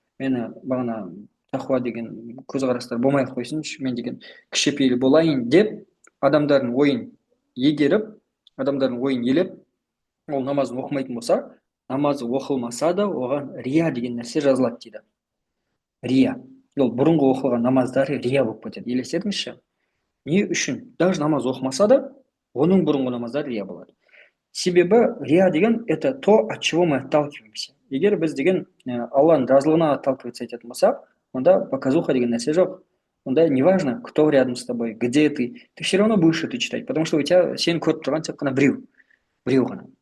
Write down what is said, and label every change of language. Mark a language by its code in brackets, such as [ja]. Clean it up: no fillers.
[kk] Мені бағана тақуа деген көзқарастар болмай ақ қойсыншы, мен деген кішіпейіл болайын деп адамдардың ойын егеріп, адамдардың ойын елеп, ол намазын оқымайтын болса, намазы оқылмаса да оған рия деген нәрсе жазылады дейді. Рия. Ол бұрынғы оқылған намаздары рия болып кетеді. Елестетіңізші. Не үшін? Даже намаз оқымаса да, оның бұрынғы намаздары рия болады. Себебі рия деген [ru] это то, от чего мы отталкиваемся. [kk] Егер біз деген Алланың разылығына отталкиваться ететін болсақ, онда показуха деген нәрсе жоқ. [ru] Онда неважно, кто рядом с тобой, где ты все равно будешь это читать, потому что у тебя сені көріп тұрған тек қана біреу ғана.